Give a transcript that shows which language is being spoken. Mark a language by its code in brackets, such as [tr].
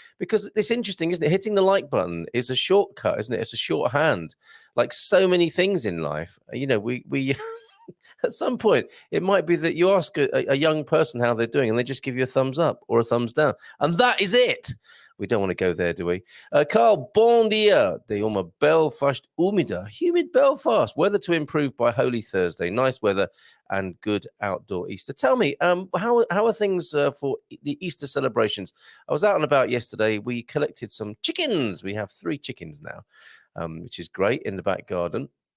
[en] Because it's interesting, isn't it? Hitting the like button is a shortcut, isn't it? It's a shorthand. Like so many things in life, you know, we at some point, it might be that you ask a young person how they're doing, and they just give you a thumbs up or a thumbs down, and that is it. We don't want to go there, do we? [pt] Carl, bon dia de uma Belfast úmida. [en] Humid Belfast. Weather to improve by Holy Thursday. Nice weather and good outdoor Easter. Tell me, how are things for the Easter celebrations? I was out and about yesterday. We collected some chickens. We have 3 chickens now, which is great in the back garden.